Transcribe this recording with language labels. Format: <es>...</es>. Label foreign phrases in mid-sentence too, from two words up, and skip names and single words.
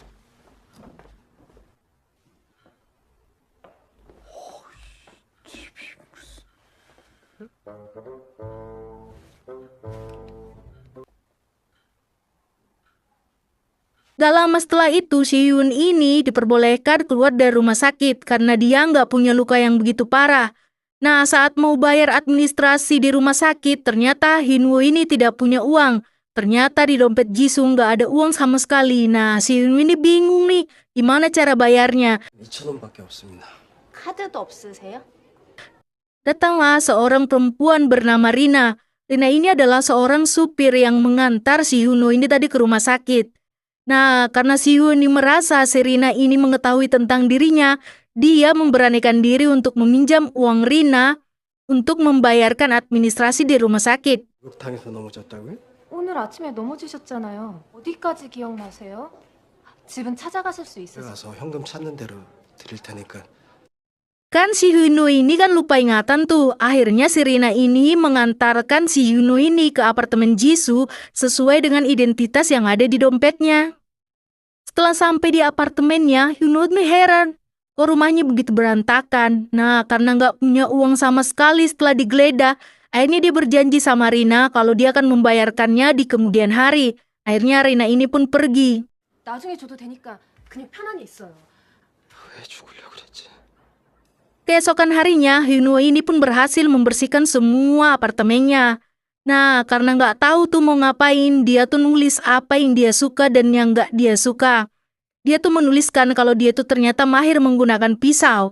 <id>Gak lama setelah itu, si Hyun ini diperbolehkan keluar dari rumah sakit karena dia nggak punya luka yang begitu parah. Nah, saat mau bayar administrasi di rumah sakit, ternyata Hyunwoo ini tidak punya uang. Ternyata di dompet Jisoo nggak ada uang sama sekali. Nah, si Hyun ini bingung nih, gimana cara bayarnya.</id> <ko>2,000원밖에 없습니다. 카드도 없으세요?</ko> <id>Datanglah seorang perempuan bernama Rina. Rina ini adalah seorang supir yang mengantar si Hyunwoo ini tadi ke rumah sakit. Nah, karena si Hyun merasa si Rina ini mengetahui tentang dirinya, dia memberanikan diri untuk meminjam uang Rina untuk membayarkan administrasi di rumah sakit.</id> <ko>목욕탕에서 넘어졌다고요? 오늘 아침에 넘어지셨잖아요. 어디까지 기억나세요? 집은 찾아가실 수 집에 있으세요? 가서 현금 찾는 대로 드릴 테니까.</ko> <id>Kan si Hyunwoo ini kan lupa ingatan tuh. Akhirnya si Rina ini mengantarkan si Hyunwoo ini ke apartemen Jisoo sesuai dengan identitas yang ada di dompetnya. Setelah sampai di apartemennya, Hyunwoo ini heran. Kok rumahnya begitu berantakan? Nah, karena nggak punya uang sama sekali setelah digeledah, akhirnya dia berjanji sama Rina kalau dia akan membayarkannya di kemudian hari. Akhirnya Rina ini pun pergi.</id> <ko>나중에 줘도 되니까 그냥 편안히 있어요. 왜 죽으려고 그랬지?</ko> <id>Keesokan harinya, Hyunwoo ini pun berhasil membersihkan semua apartemennya. Nah, karena nggak tahu tuh mau ngapain, dia tuh nulis apa yang dia suka dan yang nggak dia suka. Dia tuh menuliskan kalau dia tuh ternyata mahir menggunakan pisau.</id>